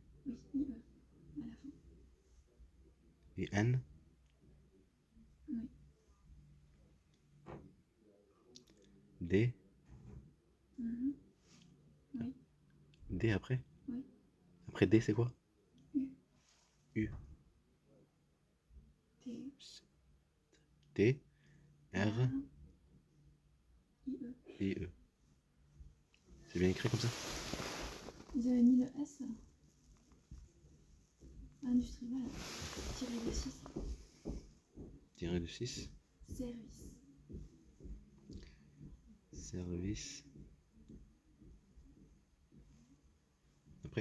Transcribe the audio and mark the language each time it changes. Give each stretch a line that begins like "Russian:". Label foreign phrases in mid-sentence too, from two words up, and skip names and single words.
French: Oui, IE, à la fin. Et N? Oui. D? Mhm. Oui. D après? Oui. Après D, c'est quoi? U. U. T. T. R. R. IE. I. E. C'est bien écrit comme ça? Vous avez mis le S. Industrie, voilà. Tiré de 6. Tiré de 6. Service. Service. Après?